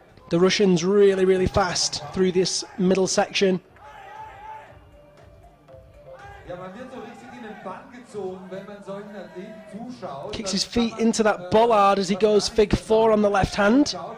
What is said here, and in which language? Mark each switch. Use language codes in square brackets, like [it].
[en] The Russians really, really fast through this middle section. [de] Ja, man wird so richtig in den Bann gezogen, wenn man solchen Athleten zuschaut. [en] Kicks his feet into that bollard as he goes fig 4 on the left hand.